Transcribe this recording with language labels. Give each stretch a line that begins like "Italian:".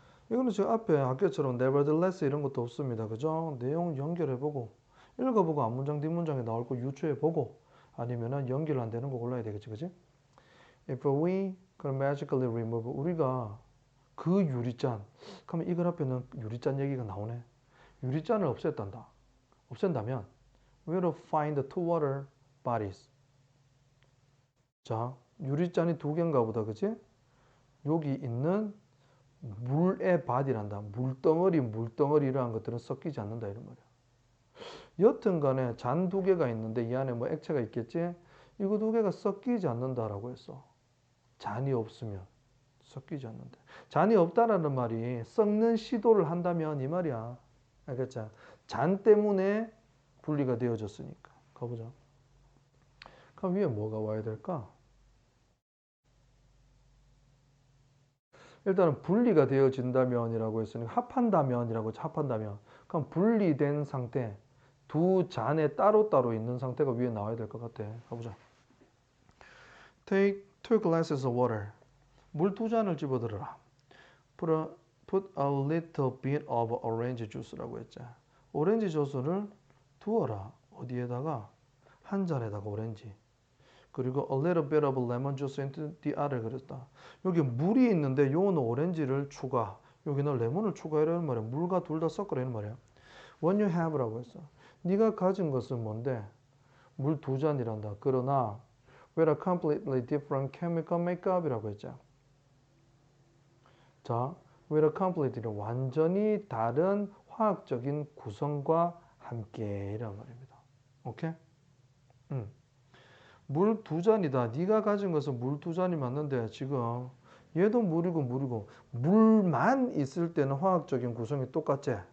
Korean: 이거는 지금 앞에 아까처럼 nevertheless 이런 것도 없습니다. 그죠? 내용 연결해보고 읽어보고 앞문장 뒷문장에 나올 거 유추해보고 아니면은 연결 안 되는 거 골라야 되겠지, 그지?
English: If we
Korean: 그럼
English: magically remove
Korean: 우리가 그 유리잔 그러면 이걸 앞에는 유리잔 얘기가 나오네. 유리잔을 없앴단다. 없앤다면
English: we'll find two water bodies.
Korean: 자, 유리잔이 두 개인가 보다, 그지? 여기 있는 물의 바디란다. 물덩어리 이러한 것들은 섞이지 않는다 이런 말이야. 여튼 간에 잔 두 개가 있는데 이 안에 뭐 액체가 있겠지? 이거 두 개가 섞이지 않는다라고 했어. 잔이 없으면 섞이지 않는다. 잔이 없다라는 말이 섞는 시도를 한다면 이 말이야. 알겠죠? 잔 때문에 분리가 되어졌으니까. 가보자. 그럼 위에 뭐가 와야 될까? 일단은 분리가 되어진다면이라고 했으니까 합한다면이라고 했죠. 합한다면. 그럼 분리된 상태, 두 잔에 따로따로 있는 상태가 위에 나와야 될 것 같아. 가보자.
English: Take two glasses of water.
Korean: 물 두 잔을 집어들어라.
English: Put a little bit of orange juice라고
Korean: 했죠. 오렌지 주스를 두어라. 어디에다가? 한 잔에다가 오렌지.
English: 그리고 a little bit of lemon juice into the other
Korean: 그랬다. 여기 물이 있는데 요거는 오렌지를 추가, 여기는 레몬을 추가하라는 말이야. 물과 둘 다 섞으라는 말이야.
English: When you have라고
Korean: 했어. 네가 가진 것은 뭔데? 물 두 잔이란다. 그러나
English: with a completely different chemical makeup이라고
Korean: 했죠. 자,
English: with a completely
Korean: 완전히 다른 화학적인 구성과 함께 이란 말입니다. 오케이? 물 두 잔이다. 네가 가진 것은 물 두 잔이 맞는데 지금 얘도 물이고 물만 있을 때는 화학적인 구성이 똑같지.